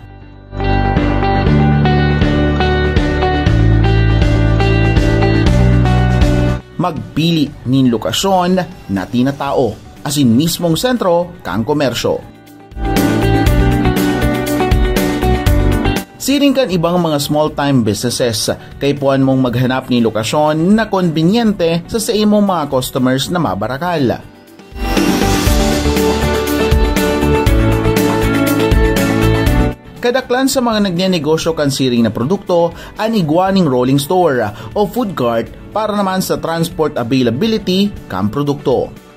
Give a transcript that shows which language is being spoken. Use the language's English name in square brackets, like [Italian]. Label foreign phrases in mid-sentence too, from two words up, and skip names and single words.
[Bikol] Magpili nin lokasyon na tinatao, asin mismong sentro kang komersyo. Siring kan ibang mga [English] small-time businesses, [Bikol] kaipuan mong maghanap ni lokasyon na konbinyente sa imong mga customers na mabarakal. Kadaklan sa mga nagnenegosyo kan siring na produkto, ang igwaning [English] rolling store [Bikol] o [English] food cart [Bikol] para naman sa [English] transport availability [Bikol] kan produkto.